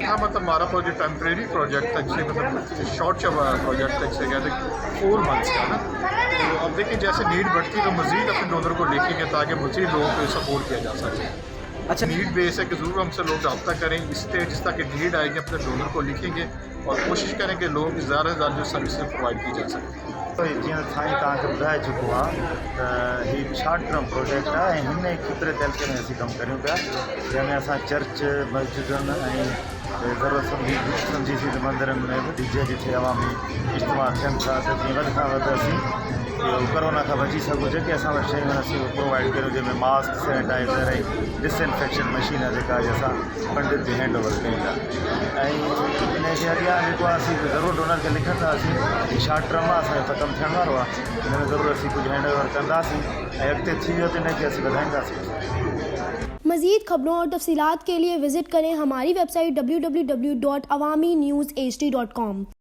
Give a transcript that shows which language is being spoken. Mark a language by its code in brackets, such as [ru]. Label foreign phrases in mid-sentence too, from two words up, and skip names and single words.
[ur] ہاں، مطلب ہمارا [en] project temporary project [ur] تھا، جسے مطلب [en] short project [ur] تھا، جسے کہتے ہیں [en] 4 months [ur] کا نا. تو اب دیکھیے جیسے نیڈ بڑھتی ہے تو مزید اپنے ڈونر کو لکھیں گے تاکہ مزید لوگوں کو سپورٹ کیا جا سکے. اچھا, [en] need base [ur] ہے کہ ضرور ہم سے لوگ رابطہ کریں، اس جس طرح کی نیڈ آئے گی اپنے ڈونر کو لکھیں گے اور کوشش کریں کہ لوگ زیادہ سے زیادہ جو [en] services provide [ur] کی جا سکیں. [sd] तो जीअं साईं तव्हांखे ॿुधाए चुको आहे त हीउ [en] short term project [sd] आहे ऐं हिन खितरे तहलके में असीं कमु करियूं पिया, जंहिंमें असां चर्च, मस्जिदनि ऐं ज़रूरत सम्झीसीं त मंदरनि में बि डीजे जिथे अवामी इज्तिमा थियनि था त जीअं वधि खां वधि असीं इहो कोरोना खां बची सघूं। जेके असां वटि शयूं आहिनि असीं प्रोवाइड करियूं, जंहिंमें मास्क, सैनिटाइज़र ऐं [en] disinfection machine [sd] जेका आहे असां पंडित जी [en] hand over [sd] कयूं था। ऐं इन खे अॻियां जेको आहे असीं ज़रूरु डोनर खे लिखंदासीं। हीउ [en] short term [sd] आहे, असांजो त कमु थियण वारो आहे, हिन में ज़रूरु असीं कुझु [en] hand over [sd] कंदासीं ऐं अॻिते थी वियो त इनखे असीं वधाईंदासीं। [ur] مزید خبروں اور تفصیلات کے لیے وزٹ کریں ہماری ویب سائٹ www.awamiNewsHD.com.